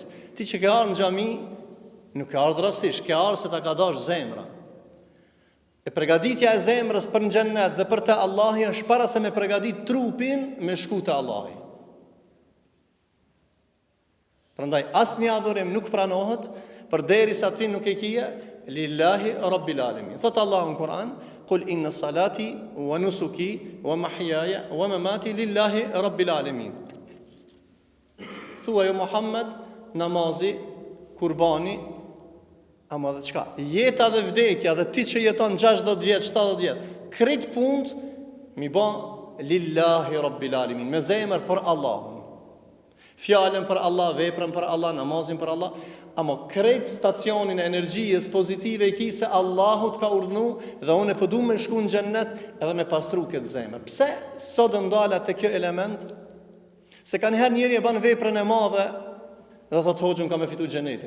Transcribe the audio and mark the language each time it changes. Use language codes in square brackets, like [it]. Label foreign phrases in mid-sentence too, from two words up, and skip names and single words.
[sq] Ti që ke ardhur në xhami, nuk ke ardhur rastësisht, ke ardhur se ta ka dash zemra. E përgatitja e zemrës për në xhennet dhe për te Allahi është para se me përgatit trupin me shku te Allahi. Prandaj asnjë adhurim nuk pranohet përderisa ti nuk e kije [ar] لله رب العالمين. [sq] Thot Allahu në Kur'an: [ar] "قل إن صلاتي ونسكي ومحياي ومماتي لله رب العالمين." [sq] Thuaj o Muhammed, namazi, kurbani, ama dhe çka? Jeta dhe vdekja dhe ti që jeton 60 vjet, 70 vjet, krejt punë mi bë [ar] لله رب العالمين, [sq] me zemër për Allahun. Fjalën për Allah, veprën për Allah, namazin për Allah, ama krejt stacionin e energjisë pozitive i ki se Allahu të ka urdhnu dhe unë e pëdu me shku në xhennet edhe me pastru këtë zemër. Pse sot ndala te kjo element? Se ka njëherë njeri e ban veprën e madhe dhe thot hoxhun ka me fitu xhenetin.